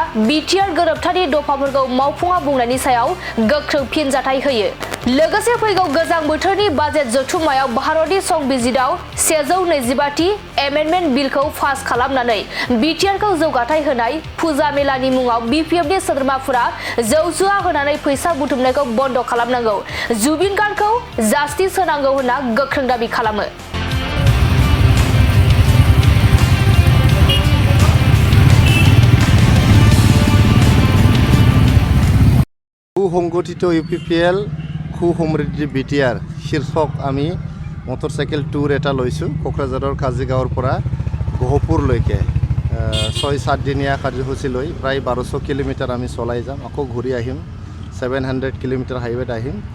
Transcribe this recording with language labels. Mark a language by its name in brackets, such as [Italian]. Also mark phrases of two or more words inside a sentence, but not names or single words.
[Bodo] बिटिआर गोरोबथानि दफाफोरखौ मावफुङा बुंनायनि सायाव गोख्रों फिनजाथाय होयो लोगोसे फैगौ गोजां बोथोरनि बाजेट जथुम्मायाव भारतनि संबिजिराव 125थि एमेन्डमेन्ट बिलखौ पास खालामनानै बिटिआरखौ जौगाथाय होनाय फुजा मेलानि मुङाव बिपिएफनि सोद्रोमाफोरा जौ जुवा होनानै फैसा बुथुमनायखौ बन्द खालामनांगौ जुबिन गार्डखौ जास्टिस होनांगौ होनना गोख्रों दाबि खालामो [Assamese] সুসংগঠিত ইউপিপিএল সুসমৃদ্ধি বিটিআৰ শীৰ্ষক আমি [English] motorcycle tour [Assamese] এটা লৈছোঁ কোকৰাঝাৰৰ কাজিগাঁৱৰ পৰা গহপুৰলৈকে 6-7 দিনীয়া কাৰ্যসূচী লৈ প্ৰায় 1200 কিলোমিটাৰ আমি চলাই যাম আকৌ ঘূৰি আহিম 700 কিলোমিটাৰ হাইৱেত আহিম